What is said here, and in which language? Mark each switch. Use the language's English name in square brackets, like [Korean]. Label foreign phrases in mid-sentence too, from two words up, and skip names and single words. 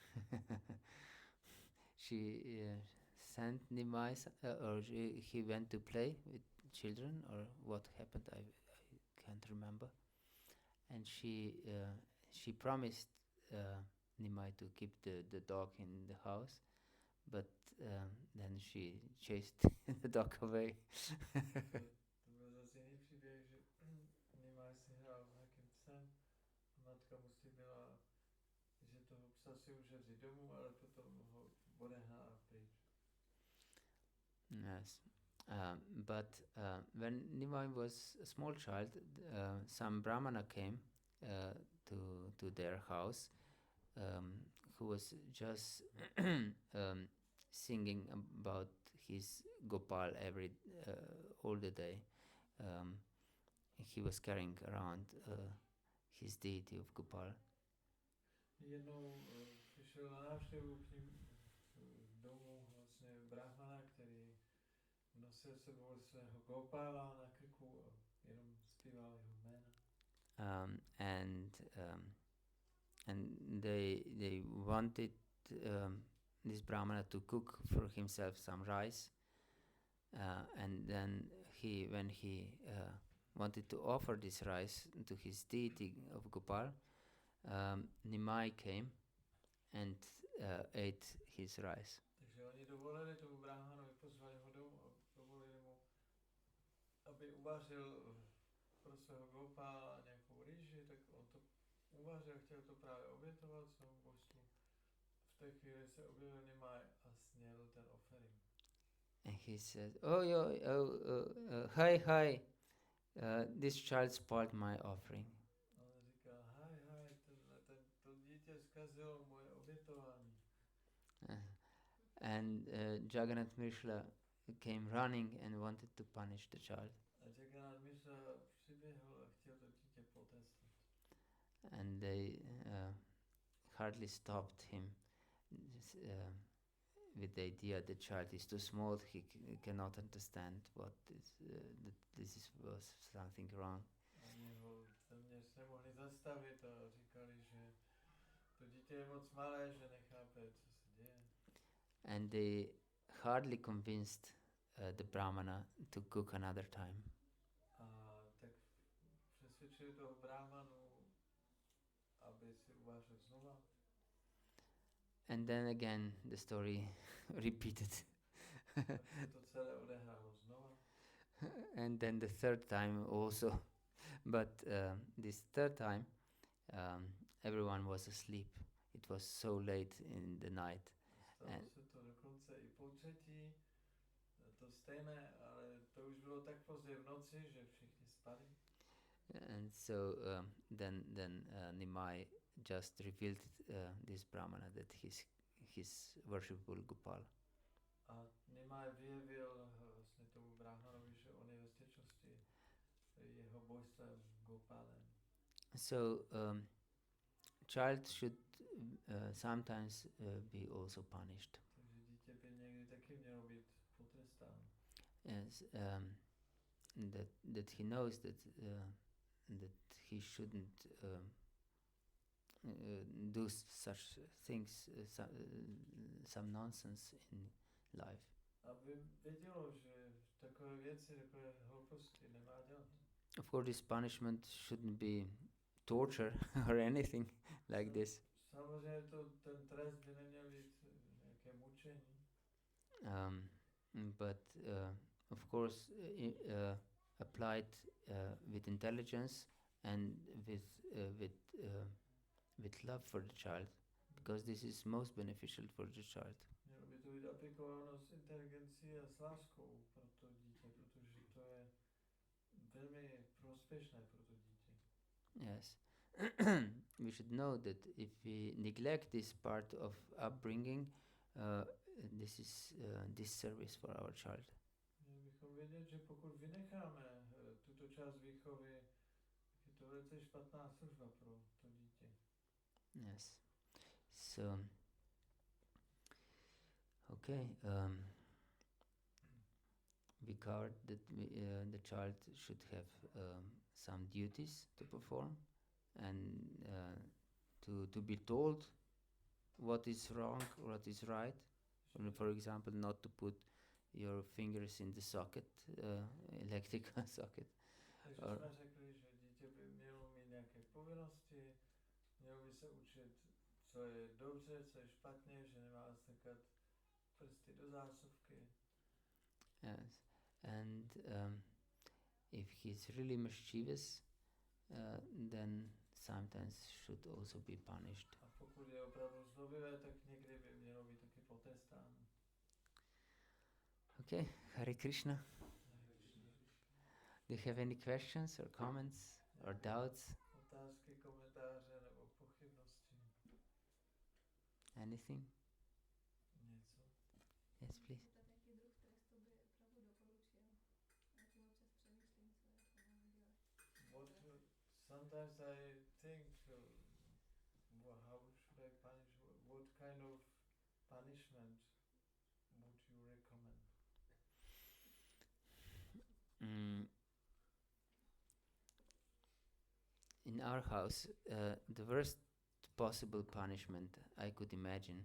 [English] She sent Nimai, or he went to play with children, or what happened, I can't remember. And she promised Nimai to keep the dog in the house, but then she chased the dog away. [Czech] To byl zase jiný příběh, že Nimai si hrál s nějakým psem a matka mu slíbila, že toho psa si může vzít domů, ale potom ho odehnala pryč. [English] Yes. But when Nimai was a small child, some brahmana came to their house, who was just singing about his Gopal all the day. He was carrying around his deity of Gopal. [Czech] Jednou přišel na návštěvu k ním domů vlastně brahmana, který nosil sebou svého Gopala na krku a jenom zpíval jeho jména. [English] And they wanted this brahmana to cook for himself some rice, and then when he wanted to offer this rice to his deity of Gopal, Nimai came and ate his rice. [Czech] Takže oni dovolili tomu brahmanovi, pozvali ho domů a dovolili mu, aby uvařil pro svého Gopala nějakou rýži, tak on to uvařil, chtěl to právě obětovat svému božstvu. V té chvíli se objevil Nimai a sněl ten offering. [English] And he said, hi, this child spoiled my offering. [Czech] A on říkal, to dítě zkazilo moje obětování. [English] And Jagannath Mishra came running and wanted to punish the child. [Czech] A Jagannath Mishra přiběhl a chtěl to dítě potrestat. [English] And they hardly stopped him with the idea the child is too small, he cannot understand what is, that was something wrong. [Czech] Oni ho téměř nemohli zastavit a říkali, že to dítě je moc malé, že nechápe, co se děje. [English] And they hardly convinced the brahmana to cook another time. [Czech] A tak přesvědčili toho brahmanu, aby si uvařil znova. [English] And then again the story repeated. [Czech] Tak se to celé odehrálo znova. [English] And then the third time also. But this third time, everyone was asleep. It was so late in the night. [Czech] Stalo se to dokonce i po třetí, to stejné, ale to už bylo tak pozdě v noci, že všichni spali. [English] And so then Nimai just revealed this Brahmana that his worshipable Gopal. [Czech] A Nimai vyjevil vlastně tomu Brahmanovi, že on je ve skutečnosti jeho božstvem Gopalem. [English] So child should sometimes be also punished. [Czech] Takže dítě by někdy taky mělo být potrestáno. [English] Yes, that he knows that he shouldn't do such things, some nonsense in life. [Czech] Aby vědělo, že takové věci, takové hlouposti nemá dělat. [English] Of course, this punishment shouldn't be torture or anything like this. [Czech] Samozřejmě ten trest by neměl být nějaké mučení. [English] But of course, applied with intelligence and with love for the child, because this is most beneficial for the child. [Czech] Mělo by to být aplikováno s inteligencí a s láskou pro to dítě, protože to je velmi prospěšné pro to dítě. [English] Yes. We should know that if we neglect this part of upbringing, this is disservice for our child. [Czech] Měli bychom vědět, že pokud vynecháme tuto část výchovy, je to velice špatná služba pro to dítě. [English] Yes. So, okay. We covered that the child should have some duties to perform, and to be told what is wrong, what is right. For example, not to put your fingers in the socket, electrical socket. [Czech] Takže jsme řekli, že dítě by mělo mít nějaké povinnosti, mělo by se učit, co je dobře, co je špatně, že nemá strkat prsty do zásuvky. [English] Yes. And if he's really mischievous, then sometimes should also be punished. [Czech] A pokud je opravdu zlobivé, tak někdy by mělo být taky potrestáno. [English] Okay, Hare Krishna. Do you have any questions or comments or doubts? [Czech] Otázky, komentáře nebo pochybnosti? [English] Anything? [Czech] Něco? [English] Yes, please. [Czech] Tak jaký druh trestu by opravdu doporučil? Já tím občas přemýšlím, co jako mám dělat. [English] Sometimes I think, how should I punish? What kind of punishment would you recommend? In our house, the worst possible punishment I could imagine